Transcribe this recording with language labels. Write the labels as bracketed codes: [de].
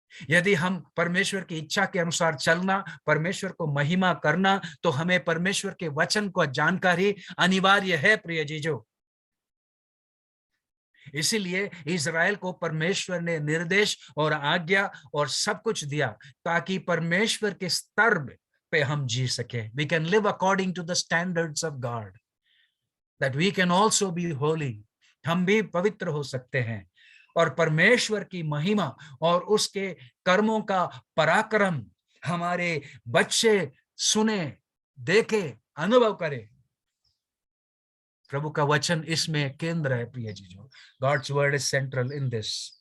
[hi] यदि हम परमेश्वर की इच्छा के अनुसार चलना, परमेश्वर को महिमा करना, तो हमें परमेश्वर के वचन को जानकारी अनिवार्य है, प्रिय जीजो। इसीलिए इज़राइल को परमेश्वर ने निर्देश और आज्ञा और सब कुछ दिया, ताकि परमेश्वर के स्तर पे हम जी सके। [en] We can live according to the standards of God, that we can also be holy. [hi] हम भी पवित्र हो सकते हैं और परमेश्वर की महिमा और उसके कर्मों का पराक्रम हमारे बच्चे सुने, देखे, अनुभव करें। प्रभु का वचन इसमें केंद्र है, प्रिय जीजो। [en] God's word is central in this.